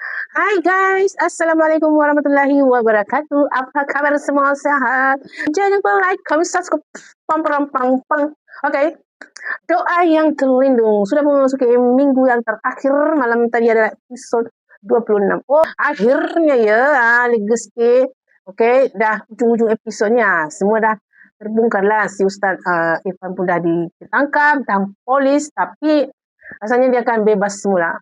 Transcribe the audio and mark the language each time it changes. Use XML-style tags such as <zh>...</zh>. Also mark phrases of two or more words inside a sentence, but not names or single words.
<ar>Hai guys, السلام عليكم ورحمة الله وبركاته.</ar> <ms>Apa kabar semua, sehat? Jangan lupa</ms> <en>like, comment, subscribe. Pam pam pam pam.</en> <ms>Oke, doa yang terlindung. Sudah memasuki minggu yang terakhir. Malam tadi adalah episode 26. Oh, akhirnya ya, Ligeski. Oke, dah ujung-ujung episodenya. Semua dah terbongkar lah. Si Ustaz Irfan pun dah ditangkap dan polis, tapi rasanya dia akan bebas semula.</ms>